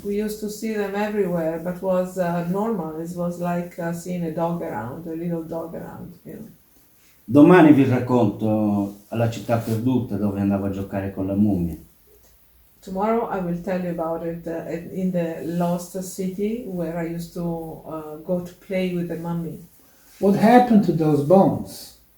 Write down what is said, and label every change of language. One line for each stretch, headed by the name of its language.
English: We used to see them everywhere, but was normal. It was like seeing a dog around, a little dog around. You know.
Italian: Domani vi racconto alla città perduta dove andavo a giocare con la mummia.
English: Tomorrow I will tell you about it in the lost city where I used to go to play with the mummy. What happened to those bones?